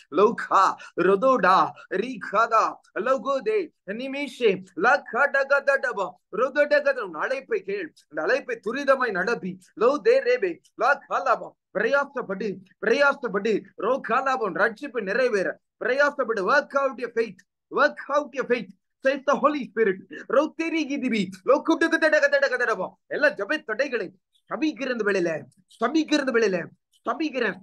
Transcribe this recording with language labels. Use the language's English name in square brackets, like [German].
[Tamil] லௌகா ரோதோடா ரீகாதா லௌகோதே நிமிஷே லகடகதடபா ரோதடகத. அழைப்பை கேள், அந்த அழைப்பை துரிதமாய் நடப்பி லௌதே ரேபே லகாலாபா பிரயாசப்பட்டு ரோகாலாபம் ரட்சிப்பு நிறைவேற பிரயாசப்பட்டு. [English] work out your faith, work out your faith, says the Holy Spirit. ரோதேரிகிதிபி லோகுடகதடகதடகதடபா. [Tamil] எல்லா ஜெப தடைகளை சபிக்கிறது வெளியில சபிக்கிறேன்.